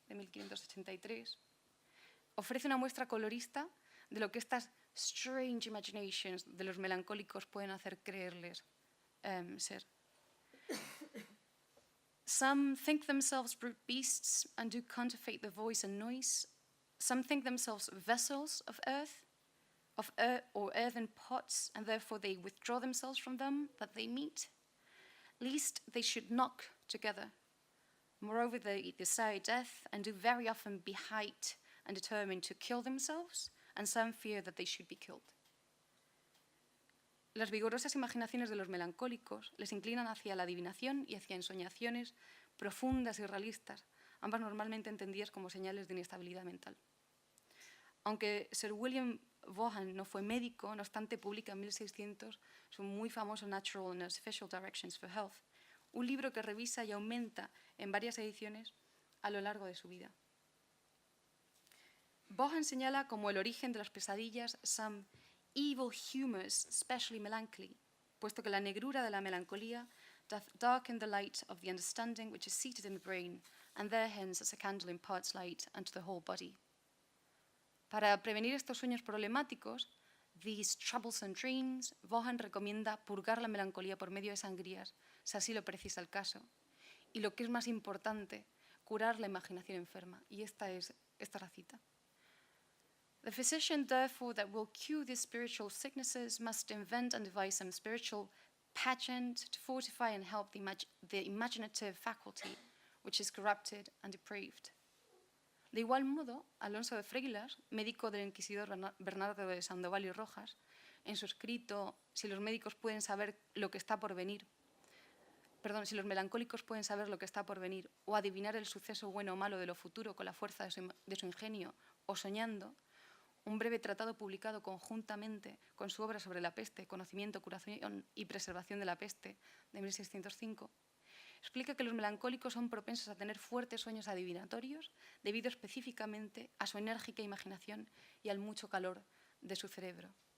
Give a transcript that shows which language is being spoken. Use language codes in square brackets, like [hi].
[es] de 1583, ofrece una muestra colorista de lo que estas [en] strange imaginations [es] de los melancólicos pueden hacer creerles ser. [en] Some think themselves brute beasts and do counterfeit the voice and noise. Some think themselves vessels of earth, or earthen pots, and therefore they withdraw themselves from them that they meet, lest they should knock together. Moreover, they desire death and do very often be hight and determined to kill themselves, and some fear that they should be killed. [es] Las vigorosas imaginaciones de los melancólicos les inclinan hacia la adivinación y hacia ensoñaciones profundas y realistas, ambas normalmente entendidas como señales de inestabilidad mental. Aunque Sir William Vaughan no fue médico, no obstante publica en 1600 su muy famoso Natural and Artificial Directions for Health, un libro que revisa y aumenta en varias ediciones a lo largo de su vida. Vaughan señala como el origen de las pesadillas [en] some evil humours, especially melancholy, [es] puesto que la negrura de la melancolía [en] doth darken the light of the understanding which is seated in the brain, and there hence as a candle imparts light unto the whole body. [es] Para prevenir estos sueños problemáticos, [en] these troublesome dreams, [es] Vaughan recomienda purgar la melancolía por medio de sangrías, si así lo precisa el caso, y lo que es más importante, curar la imaginación enferma. Y esta es la cita. [en] The physician, therefore, that will cure these spiritual sicknesses must invent and devise some spiritual pageant to fortify and help the imaginative faculty, which is corrupted and depraved. [es] De igual modo, Alonso de Freilas, médico del inquisidor Bernardo de Sandoval y Rojas, en su escrito Si los médicos pueden saber lo que está por venir, si los melancólicos pueden saber lo que está por venir o adivinar el suceso bueno o malo de lo futuro con la fuerza de su ingenio o soñando, un breve tratado publicado conjuntamente con su obra sobre la peste, conocimiento, curación y preservación de la peste, de 1605, explica que los melancólicos son propensos a tener fuertes sueños adivinatorios debido específicamente a su enérgica imaginación y al mucho calor de su cerebro.